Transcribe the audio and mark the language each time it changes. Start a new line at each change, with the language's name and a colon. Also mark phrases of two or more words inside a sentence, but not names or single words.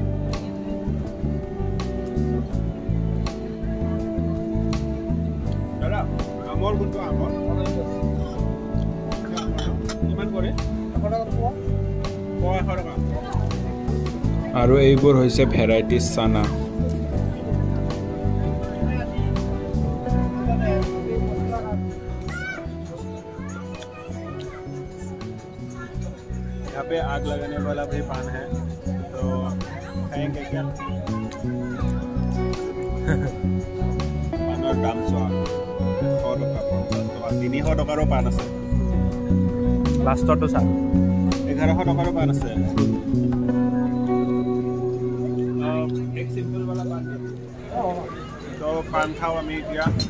Assamese: দাদা আমৰ কোনটো আমৰ কিমান কৰে? 100 টকা। আৰু এইবোৰ হৈছে ভেৰাইটিজ চানা।
Hindi: यहाँ पे आग लगाने वाला भी पान है, तो खाएंगे क्या?
Assamese: পানৰ দাম চোৱা 100 টকা, 50 টকা, 300 টকাৰো পান আছে। লাষ্টটো চা 1100 টকাৰো পান আছে।
Hindi: एक सिंपल वाला पान है। तो पान खाओ
Assamese: আমি এতিয়া।